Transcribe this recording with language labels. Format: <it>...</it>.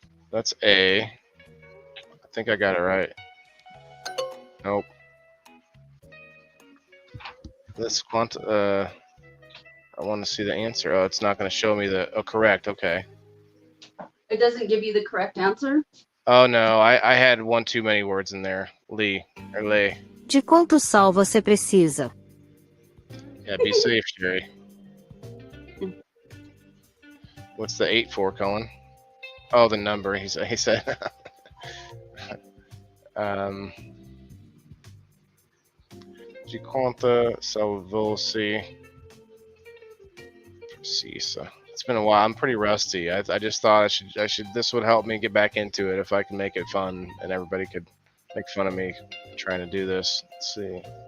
<en>That's A. I think I got it right. Nope. This I want to see the answer. Oh, it's not going to show me the. Oh, correct. Okay. It doesn't give you the correct answer? Oh no, I had one too many words in there. Lei.</en> <pt>De quanto sal você precisa?</pt> <en>Yeah, be safe, Jerry. What's the 8 for, Colin? Oh, the number. He said.</en> <pt>De quanto sal você precisa?</pt> <en>It's been a while. I'm pretty rusty. I just thought I should. This would help me get back into it if I can make it fun and everybody could make fun of me trying to do this. Let's see.</en>